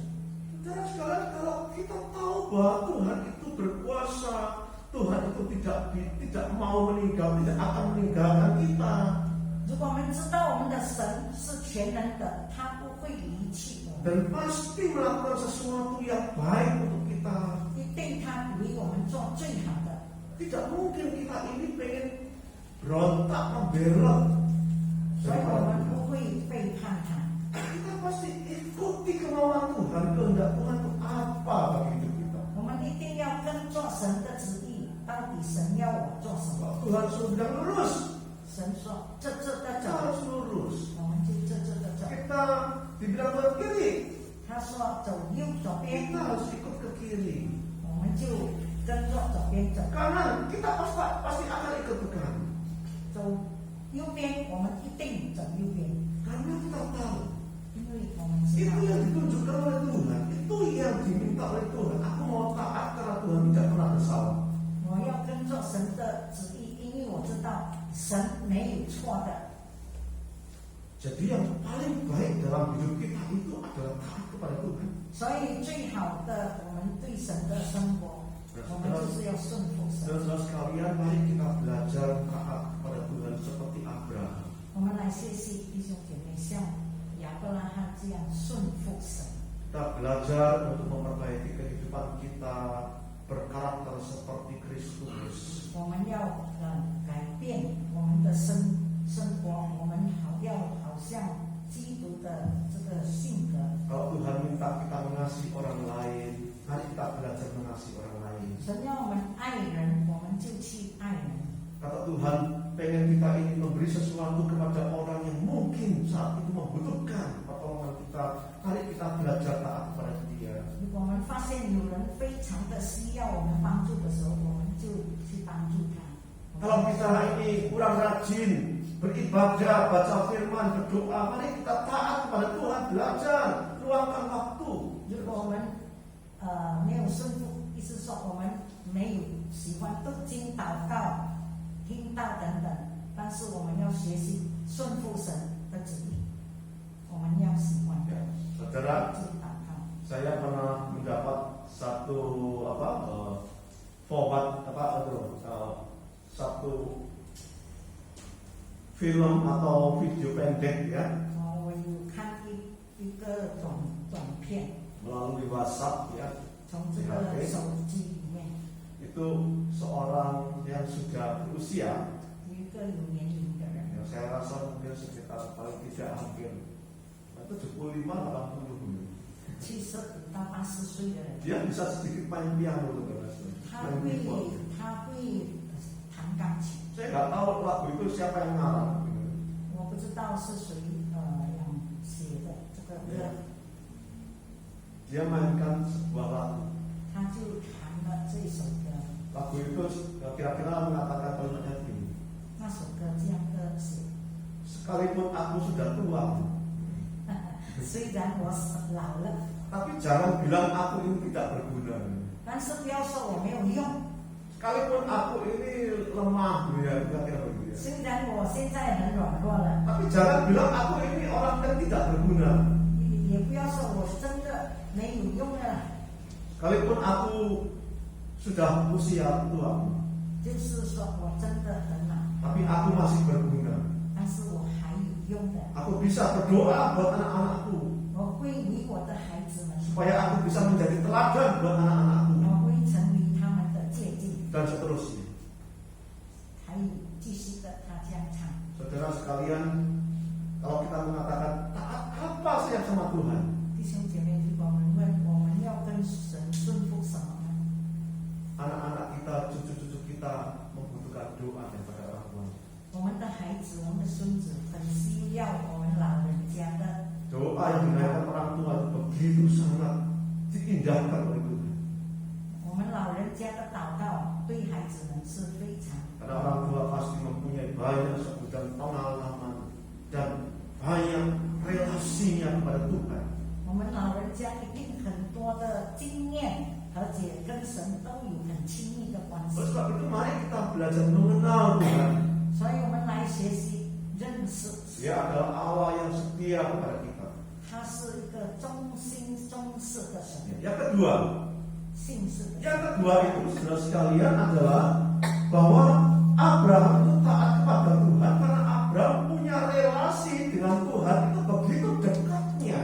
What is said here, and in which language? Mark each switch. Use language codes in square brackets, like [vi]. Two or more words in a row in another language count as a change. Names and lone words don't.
[id] Saudara sekalian, kalau kita tahu bahwa Tuhan itu berkuasa, Tuhan itu tidak mau meninggal, tidak akan meninggalkan kita. [zh] 如果我们知道我们的神是全能的，他不会离弃我们， [id] Dan pasti melakukan sesuatu yang baik untuk kita. [zh] 一定他为我们做最好的。 [id] Tidak mungkin kita ini pengen berontak, membelot. [zh] 所以我们不会背叛他， [id] Kita pasti ikuti kemauan Tuhan, kehendak Tuhan itu apa bagi hidup kita. [zh] 我们一定要跟做神的旨意。到底神要我做什么？ [id] Kalau Tuhan suruh bilang lurus, [zh] 神说这的 [id] kita [zh] 走， [id] harus lurus. [zh] 我们就这的走。 [id] Kita dibilang ke kiri, [zh] 他说走左边， [id] kita harus ikut ke kiri. [zh] 我们就跟着左边走。 [id] Kanan, kita pasti akan ikut ke kanan. [zh] 走右边，我们一定走右边， [id] Karena kita tahu [zh] 因为我们知 [id] itu [zh] 道 [id] yang ditunjukkan oleh Tuhan, itu yang diminta oleh Tuhan. Aku mau taat karena Tuhan tidak pernah bersalah. [zh] 我要跟着神的旨意，因为我知道神没有错的。 [id] Jadi yang paling baik dalam hidup kita itu adalah taat kepada Tuhan. [zh] 所以最好的，我们对神的生活，我们就是要顺服神。 [id] Saudara sekalian, mari kita belajar taat kepada Tuhan seperti Abraham. [zh] 我们来学习弟兄姐妹，像亚伯拉罕这样顺服神。 [id] Kita belajar untuk memperbaiki kehidupan kita berkarakter seperti Kristus. [zh] 我们要改变我们的生活，我们好像基督的这个性格。 [id] Kalau Tuhan minta kita mengasihi orang lain, mari kita belajar mengasihi orang lain. [zh] 神要我们爱人，我们就去爱人。 [id] Kata Tuhan pengen kita ini memberi sesuatu kepada orang yang mungkin saat itu membutuhkan pertolongan kita. Mari kita belajar taat kepada dia. [zh] 如果我们发现有人非常的需要我们帮助的时候，我们就去帮助他。 [id] Kalau kita ini kurang rajin beribadah, baca firman, berdoa, mari kita taat kepada Tuhan, belajar, luangkan waktu. [zh] 如果我们没有顺服，意思说我们没有喜欢读经、祷告、听道等等，但是我们要学习顺服神的旨意，我们要喜欢的 [id] Saudara, [zh] 去祷告。 [id] saya pernah mendapat satu format satu film atau video pendek ya [zh] 我有看一个短片， [id] melalui WhatsApp ya [zh] 从这个手机里面 [id] itu seorang yang sudah berusia [zh] 有一个有年龄的人， [id] yang saya rasa mungkin sekitar paling tidak hampir 75 80 dulu. [zh] 75 到80岁的人， [id] Dia bisa sedikit main piano saudara. [zh] 他 [id] Main [zh] 会 [id] keyboard. [zh] 弹钢琴。 [id] Saya nggak tahu lagu itu siapa yang ngarang. [zh] 我不知道是谁yang写的这个歌， [id] Dia mainkan sebuah lagu. [zh] 他就弹了这首歌。 [id] Lagu itu kira-kira mengatakan kalimatnya begini. [zh] 那首歌这样的写， [id] Sekalipun aku sudah tua, [zh] 虽然我老了， [id] tapi jangan bilang aku ini tidak berguna. [zh] 但是不要说我没有用。 [id] Sekalipun aku ini lemah, ya kira-kira begitu. [zh] 虽然我现在很软弱了， [id] Tapi jangan bilang aku ini orang yang tidak berguna. [zh] 也不要说我真的没有用了， [id] Sekalipun aku sudah usia tua, [zh] 就是说我真的很老， [id] tapi aku masih berguna. [zh] 但是我还有用的。 [id] Aku bisa berdoa buat anak-anakku [zh] 我会为我的孩子们， [id] supaya aku bisa menjadi teladan buat anak-anakku [zh] 我会成为他们的借鉴。 [id] dan seterusnya. [zh] 还有继续的，他这样唱。 [id] Saudara sekalian, kalau kita mengatakan taat apa sih yang sama Tuhan? [zh] 弟兄姐妹，如果我们问我们要跟神顺服什么呢？ [id] Anak-anak kita, cucu-cucu kita membutuhkan doa daripada orang tua. [zh] 我们的孩子、我们的孙子很需要我们老人家的 [id] Doa yang dinaikkan orang tua itu begitu sangat diindahkan oleh Tuhan. [zh] 我们老人家的祷告对孩子们是非常 [id] Karena orang tua pasti mempunyai banyak sebutan pengalaman dan banyak relasinya kepada Tuhan. [zh] 我们老人家一定很多的经验，而且跟神都有很亲密的关系。 [id] Oleh sebab itu mari kita belajar mengenal Tuhan. [zh] 所以我们来学习认识， [id] Dia adalah Allah yang setia kepada kita. [zh] 他是一个忠心忠实的神， [id] Yang kedua, [zh] 信实的神。 [id] yang kedua itu saudara sekalian adalah bahwa Abraham itu taat kepada Tuhan karena Abraham punya relasi dengan Tuhan itu begitu dekatnya.